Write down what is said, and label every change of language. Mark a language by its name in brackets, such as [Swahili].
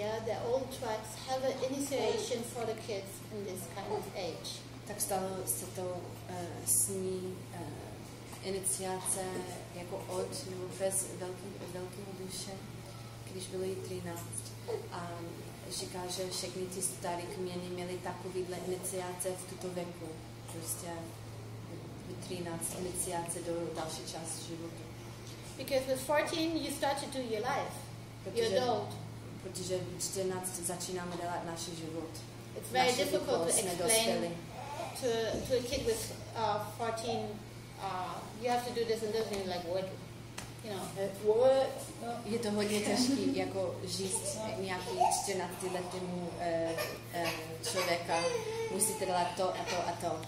[English] Yeah, the old tribes have an initiation for the kids in this kind of age. [Czech] Tak stalo se to s ní iniciace jako od nebo bez velkého duše, když bylo jí 13. A říká, že všechny ty staré kměny měly takovýhle iniciace v tuto věku. Prostě v 13 iniciace do další část života. [English] Because with 14 you start to do your life. You're adult. [Czech] Protože v 14 začínáme dělat náš život. [English] It's very difficult to explain to a kid with 14, you have to do this and this, and you're like, what? you know, what? No. [Czech] Je to hodně těžký, jako říct nějaký 14letýmu člověka, musíte dělat to a to a to.